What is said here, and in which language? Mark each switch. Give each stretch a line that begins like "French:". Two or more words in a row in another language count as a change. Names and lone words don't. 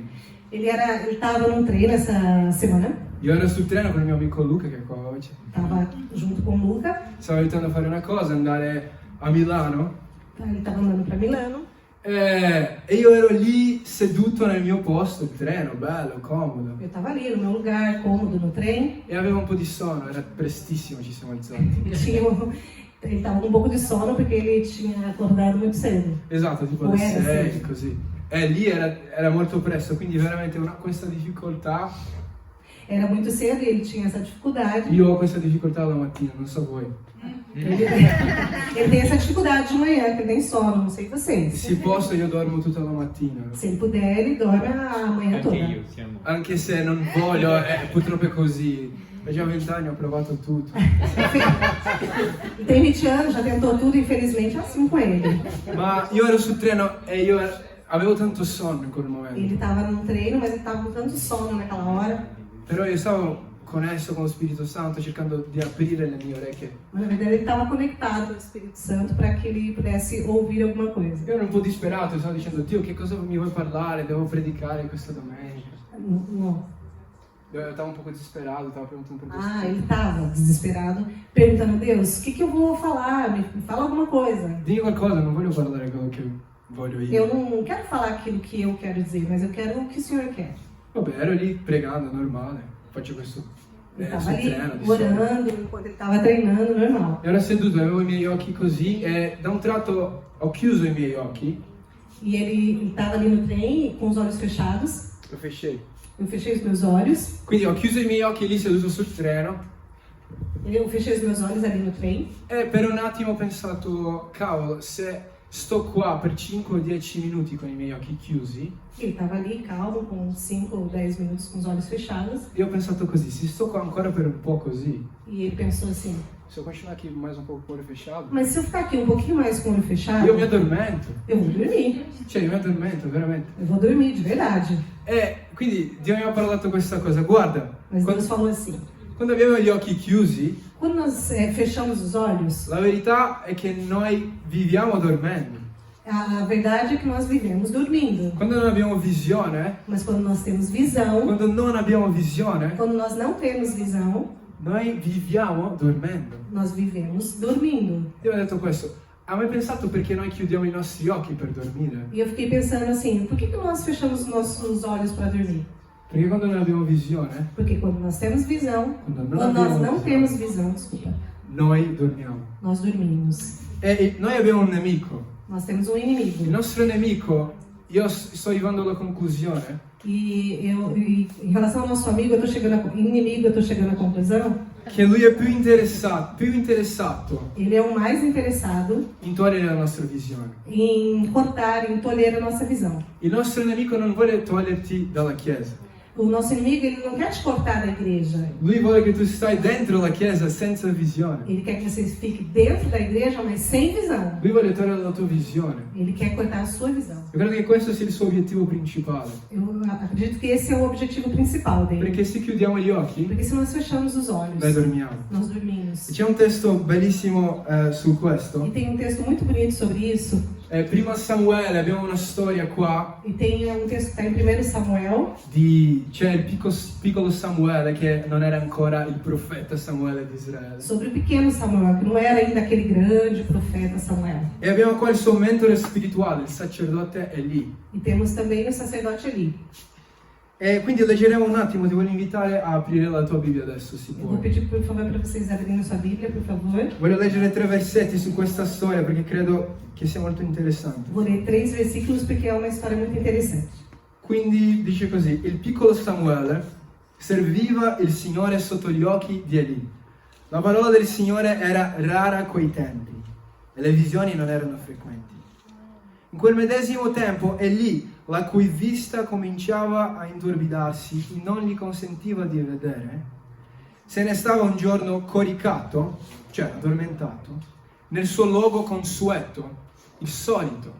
Portuguese: Ele estava num treino essa semana.
Italian: Io ero sul treno con il mio amico Luca, che è qua oggi.
Portuguese: Estava junto com o Luca.
Italian: Stavo aiutando a fare una cosa, andare a Milano.
Portuguese: Ele estava andando para Milano.
Italian: E io ero lì seduto nel mio posto, il treno, bello, comodo.
Portuguese: Eu estava ali no meu lugar, cômodo no trem.
Italian: E avevo un po' di sonno, era prestissimo, ci siamo alzati.
Portuguese: Ele estava com um pouco de sono porque ele tinha acordado muito cedo.
Italian: Esatto, tipo alle 6, così. E lì era molto presto, quindi veramente questa difficoltà.
Portuguese: Era muito cedo e ele tinha essa dificuldade.
Italian: Io ho questa difficoltà la mattina, non so voi.
Portuguese: Ele tem essa dificuldade de manhã, que ele tem sono, não sei vocês.
Italian: Se posso io dormo tutta la mattina.
Portuguese: Se ele puder, ele dorme a manhã toda.
Italian: Anche se non voglio, purtroppo è così. Ho già 20 anni, ho provato tutto.
Portuguese: Ele tem 20 anos, já tentou tudo, infelizmente é assim com ele.
Italian: Ma io ero sul treno e avevo tanto sonno in quel momento.
Portuguese: Ele estava num treino, mas ele estava com tanto sono naquela hora.
Italian: Però io stavo connesso con lo Spirito Santo cercando di aprire le mie orecchie.
Portuguese: Mas na verdade ele estava conectado ao Espírito Santo para que ele pudesse ouvir alguma coisa.
Italian: Io ero un po' disperato, stavo dicendo, Dio, che cosa mi vuoi parlare? Devo predicare questa domenica.
Portuguese: Não. Eu tava um pouco desesperado, tava perguntando pra Deus. Ah, ele estava desesperado, perguntando, Deus, o que eu vou falar? Me fala alguma coisa.
Italian: Dimmi qualcosa, non voglio parlare quello che voglio io.
Portuguese: Eu não quero falar aquilo que eu quero dizer, mas eu quero o que o Senhor quer.
Italian: Vabbè, ero lì pregando, normale. Faccio questo
Portuguese: Ele estava
Italian: sul
Portuguese: ali
Italian: treno di solito.
Portuguese: orando enquanto ele estava treinando, normal.
Italian: Ero seduto, avevo i miei occhi così e da un tratto ho chiuso i miei occhi.
Portuguese: E ele estava ali no trem com os olhos fechados. Lo fechei. Eu fechei os meus olhos.
Italian: Quindi ho chiuso i miei occhi lì seduto sul treno.
Portuguese: Eu fechei os meus olhos ali no trem.
Italian: E per un attimo ho pensato, cavolo, se sto qua per 5 o 10 minuti con i miei occhi chiusi.
Portuguese: Ele estava ali calmo, com 5 ou 10 minutos com os olhos fechados.
Italian: Io ho pensato così, se sto qua ancora per un po' così,
Portuguese: E ele pensou assim, se eu continuar aqui mais um pouco com o olho fechado, mas se eu ficar aqui um pouquinho mais com o olho fechado,
Italian: io mi addormento.
Portuguese: eu vou dormir.
Italian: Cioè, io mi addormento, veramente.
Portuguese: Eu vou dormir, de verdade.
Italian: E quindi Dio mi ha parlato questa cosa, guarda,
Portuguese: Mas Deus falou assim,
Italian: quando abbiamo gli occhi chiusi,
Portuguese: quando nós fechamos os olhos,
Italian: la verità è che noi viviamo dormendo.
Portuguese: a verdade é que nós vivemos dormindo.
Italian: Quando non abbiamo visione,
Portuguese: Mas quando nós temos visão,
Italian: quando non abbiamo visione,
Portuguese: quando nós não temos visão,
Italian: noi viviamo dormendo.
Portuguese: nós vivemos dormindo.
Italian: Io ho detto questo, hai mai pensato perché noi chiudiamo i nostri occhi per dormire?
Portuguese: E eu fiquei pensando assim, por que nós fechamos os nossos olhos para dormir?
Italian: Perché quando non abbiamo visione,
Portuguese: Porque quando nós temos visão,
Italian: quando
Portuguese: quando nós não temos visão, desculpa,
Italian: noi dormiamo.
Portuguese: nós dormimos.
Italian: E noi abbiamo un nemico.
Portuguese: Nós temos um
Italian: Il
Portuguese: inimigo.
Italian: nostro nemico, io sto arrivando alla conclusione,
Portuguese: E em relação ao nosso amigo, inimigo, eu tô chegando à conclusão,
Italian: che lui è più interessato
Portuguese: ele é o mais interessado
Italian: in togliere la nostra visione.
Portuguese: em cortar, em tolher a nossa visão.
Italian: Il nostro nemico non vuole toglierti dalla chiesa.
Portuguese: O nosso inimigo, ele não quer te cortar da igreja.
Italian: Lui vuole che tu stai dentro la chiesa senza visione.
Portuguese: Ele quer que você fique dentro da igreja, mas sem visão.
Italian: Lui vuole togliere la tua visione.
Portuguese: Ele quer cortar a sua visão.
Italian: Io credo che questo sia il suo obiettivo principale.
Portuguese: Eu acredito que esse é o objetivo principal dele.
Italian: Perché se chiudiamo gli occhi,
Portuguese: Porque se nós fechamos os olhos,
Italian: noi dormiamo.
Portuguese: nós dormimos.
Italian: E c'è un testo bellissimo su questo.
Portuguese: E tem um texto muito bonito sobre isso.
Italian: Prima Samuele, abbiamo una storia qua.
Portuguese: E tem um texto que está em 1 Samuel.
Italian: C'è il piccolo Samuele che non era ancora il profeta Samuele di Israele.
Portuguese: Sobre o pequeno Samuel, que não era ainda aquele grande profeta Samuel.
Italian: E abbiamo qua il suo mentore spirituale, il sacerdote Eli.
Portuguese: E temos também o sacerdote Eli.
Italian: E quindi leggeremo un attimo, ti voglio invitare a aprire la tua Bibbia adesso, se
Portuguese: Eu vou
Italian: puoi.
Portuguese: pedir, por favor, para vocês abrirem sua Bíblia, por favor.
Italian: Voglio leggere 3 versetti su questa storia perché credo che sia molto interessante.
Portuguese: Vou ler 3 versículos porque é uma história muito interessante.
Italian: Quindi dice così, il piccolo Samuele serviva il Signore sotto gli occhi di Eli. La parola del Signore era rara a quei tempi e le visioni non erano frequenti. In quel medesimo tempo Elì, la cui vista cominciava a intorbidarsi e non gli consentiva di vedere, se ne stava un giorno coricato, cioè addormentato, nel suo luogo consueto, il solito.